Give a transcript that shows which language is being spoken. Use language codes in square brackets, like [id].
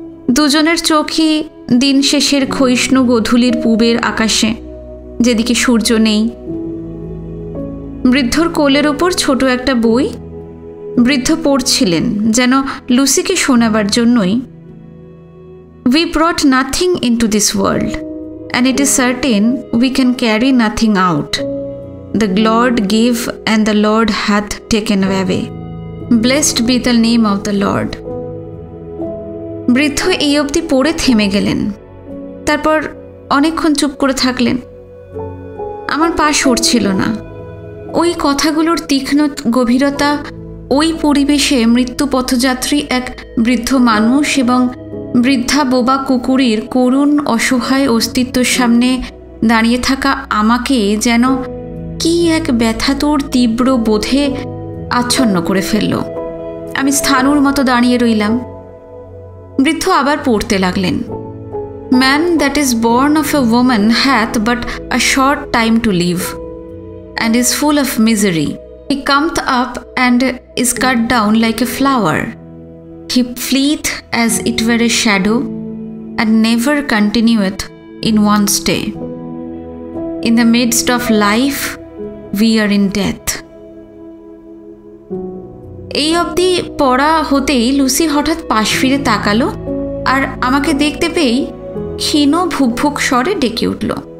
[bn] দুজনের চোখই দিন শেষের ক্ষয়িষ্ণু গোধূলির পূবের আকাশে, যেদিকে সূর্য নেই। বৃদ্ধর কোলের ওপর ছোট একটা বই। বৃদ্ধ পড়ছিলেন যেন লুসিকে শোনাবার জন্যই। [en] We brought nothing into this world, and it is certain we can carry nothing out. The Lord gave, and the Lord hath taken away. Blessed be the name of the Lord. [bn] বৃদ্ধ এই অবধি পড়ে থেমে গেলেন। তারপর অনেকক্ষণ চুপ করে থাকলেন। আমার পা সরছিল না। ওই কথাগুলোর তীক্ষ্ণ গভীরতা, ওই পরিবেশে মৃত্যু পথযাত্রী এক বৃদ্ধ মানুষ এবং বৃদ্ধা বোবা কুকুরের করুণ অসহায় অস্তিত্বের সামনে দাঁড়িয়ে থাকা আমাকে যেন কি এক ব্যথাতুর তীব্র বোধে আচ্ছন্ন করে ফেলল। আমি স্থাণুর মতো দাঁড়িয়ে রইলাম। বৃদ্ধ আবার পড়তে লাগলেন। [en] Man that is born of a woman hath but a short time to live and is full of misery. He cometh up and is cut down like a flower. He fleeth as it were a shadow, and never continueth in one stay. In the midst of life, we are in death. [bn] এই অবধি পড়া হতেই Lucy হঠাৎ পাশ ফিরে তাকালো আর আমাকে দেখতে পেয়েই ক্ষীণ ভুকভুক স্বরে ডেকে উঠল।